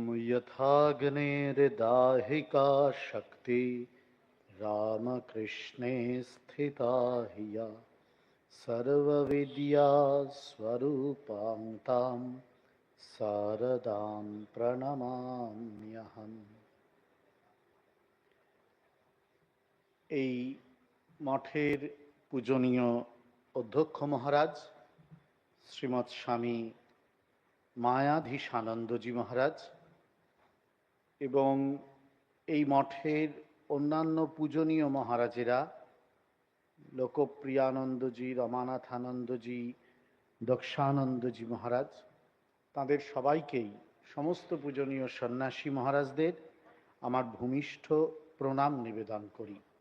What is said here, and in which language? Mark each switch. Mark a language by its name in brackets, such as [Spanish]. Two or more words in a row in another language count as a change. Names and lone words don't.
[Sanskrit] यथाग्नेर्दाहिका शक्ति रामकृष्णे स्थिता हि या सर्वविद्या स्वरूपां तां शारदां प्रणमाम्यहम्। [Bangla] এই মঠের পূজনীয় অধ্যক্ষ মহারাজ শ্রীমৎ স্বামী মায়াধীশানন্দজি মহারাজ এবং এই মঠের অন্যান্য পূজনীয় মহারাজেরা লোকপ্রিয়ানন্দজি, রমানাথানন্দজি, দক্ষানন্দজি মহারাজ, তাদের সবাইকেই, সমস্ত পূজনীয় সন্ন্যাসী মহারাজদের আমার ভূমিষ্ঠ প্রণাম নিবেদন করি।